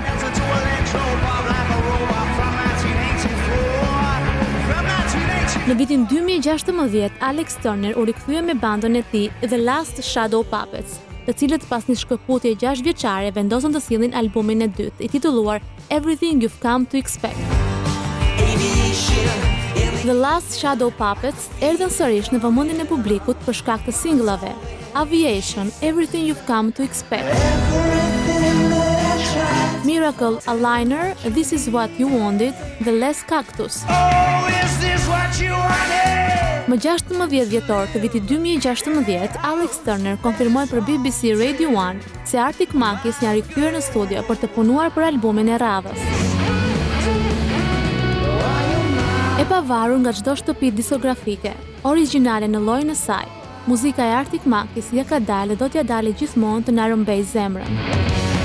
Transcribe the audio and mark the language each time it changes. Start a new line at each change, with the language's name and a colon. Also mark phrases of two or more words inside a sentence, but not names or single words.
English: To electro pop like a robot from 1984. From 1984.
Albanian: Në vitin 2016, Alex Turner u rikthye me bandën e tij The Last Shadow Puppets, të cilët pas një shkëputje 6 vjeçare vendosën të sillnin albumin e dytë, i titulluar Everything You've Come to Expect. The Last Shadow Puppets erdhën sërish në vëmendjen e publikut për shkak të singlave Aviation, Everything You've Come to Expect, Miracle, Aligner, This Is What You Wanted dhe Les Cactus. Oh, is this what you wanted? Më 16 dhjetor të vitit 2016, Alex Turner konfirmoi për BBC Radio 1 se Arctic Monkeys janë rikthyer në studio për të punuar për albumin e radhës. pavarur nga çdo shtëpi diskografike, origjinale në llojin e saj, muzika e Arctic Monkeys ja ka dalë dhe do t'ja dalë gjithmonë të na rrëmbejë zemrën.